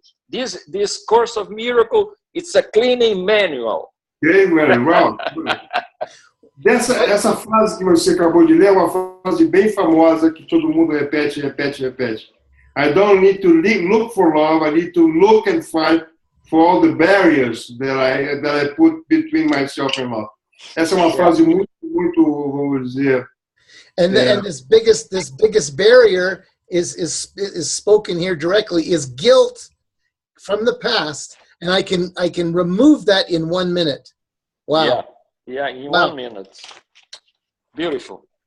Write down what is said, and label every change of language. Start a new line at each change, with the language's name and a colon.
English: This course of miracle, it's a cleaning manual.
Portuguese: Well, essa frase que você acabou de ler é uma frase bem famosa que todo mundo repete.
English: I don't need to look for love. I need to look and find for all the barriers that I put between myself and love.
Portuguese: Essa é uma frase muito, vamos dizer.
English: And this biggest barrier is spoken here directly is guilt from the past, and I can remove that in 1 minute. Wow. Yeah, in 1 minute. Beautiful.